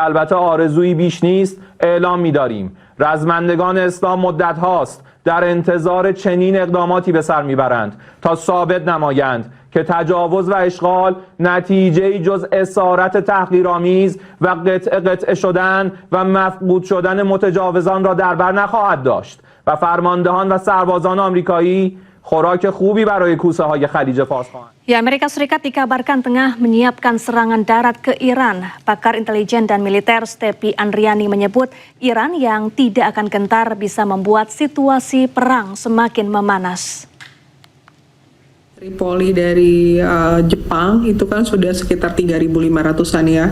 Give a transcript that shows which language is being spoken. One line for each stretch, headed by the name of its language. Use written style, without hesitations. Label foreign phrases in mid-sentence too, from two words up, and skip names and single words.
Persian: البته آرزویی بیش نیست، اعلام می‌داریم رزمندگان اسلام مدت هاست در انتظار چنین اقداماتی به سر میبرند تا ثابت نمایند که تجاوز و اشغال نتیجه‌ای جز اسارت تحقیرآمیز و قطعه شدن و مفقود شدن متجاوزان را در بر نخواهد داشت و فرماندهان و سربازان آمریکایی خوراک خوبی برای کوسه های خلیج فارس خواهند.
Indonesian: Ya, Amerika Serikat dikabarkan tengah menyiapkan serangan darat ke Iran. Pakar intelijen dan militer Stepi Andriani menyebut Iran yang tidak akan gentar bisa membuat situasi perang semakin memanas. Tripoli dari Jepang itu kan sudah sekitar 3.500-an ya.